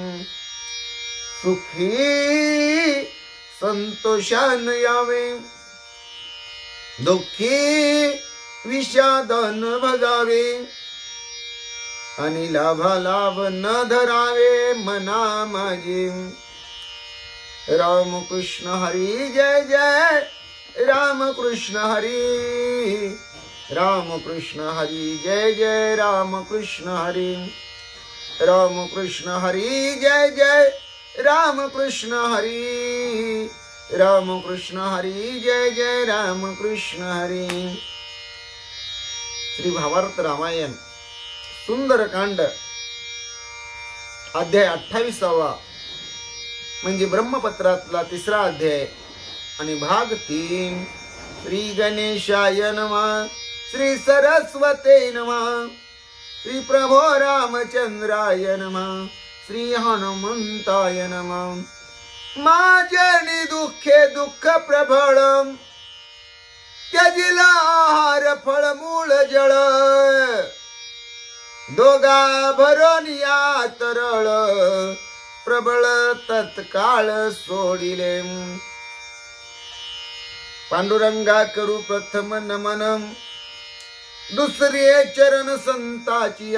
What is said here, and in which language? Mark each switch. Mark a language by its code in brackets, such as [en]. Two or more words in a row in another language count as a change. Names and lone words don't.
[mr] सुखी संतोषान यावे दुःखी विषादान भजावे आणि लाभा लाभ न धरावे मना माझी. राम कृष्ण हरी जय जय राम कृष्ण हरी. राम कृष्ण हरी जय जय राम कृष्ण हरी. राम कृष्ण हरी जय जय राम कृष्ण हरी. राम कृष्ण हरी जय जय राम कृष्ण हरी. श्री भावार्थ रामायण सुंदरकांड अध्याय 28 म्हणजे ब्रह्मपत्रातला 3रा अध्याय आणि भाग 3. [sa] श्री गणेशाय नमः. श्री सरस्वते नमः. श्री प्रभो रामचंद्राय नमः. श्री हनुमंताय नमः. [mr] माझ्यानी दुःखे दुःख प्रबळ त्यजिला आहार फळमूळ जळ. दोघा भरोनिया तरळ प्रबळ तत्काळ सोडिले. पांडुरंगा करू प्रथम नमन दुसरे चरण संताची.